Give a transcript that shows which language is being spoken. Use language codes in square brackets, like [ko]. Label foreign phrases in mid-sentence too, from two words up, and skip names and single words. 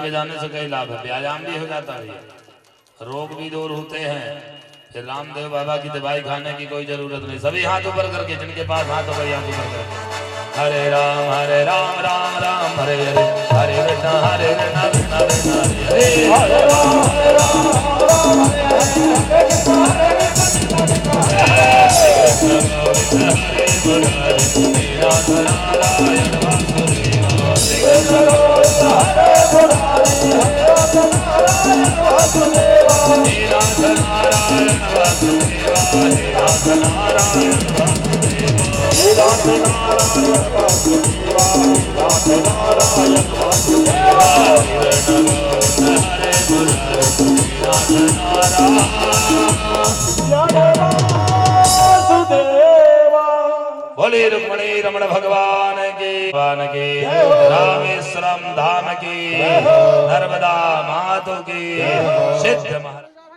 [hi] बजाने से कई लाभ है, व्यायाम भी हो जाता है, रोग भी दूर होते हैं। फिर रामदेव बाबा की दवाई खाने की कोई जरूरत नहीं। सभी हाथ ऊपर करके, जिनके पास हाथ हो गए हाथ ऊपर करके। हरे राम राम राम हरे हरे, हरे कृष्ण कृष्ण कृष्ण हरे हरे, हरे राम राम राम हरे हरे, हरे कृष्ण हरे मुरारी, श्रीनाथ नारायण वासुदेव, श्री कृष्ण हरे मुरारी, श्रीनाथ नारायण वासुदेव, श्रीनाथ नारायण वासुदेव, श्रीनाथ नारायण वासुदेव, श्रीनाथ नारायण वासुदेव, श्रीनाथ नारायण वासुदेव, कृष्ण हरे मुरारी, श्रीनाथ नारायण बोले रुक्मणी रमण भगवान की रामेश्वरम धाम की, नर्मदा मातु की, सिद्ध महाराज।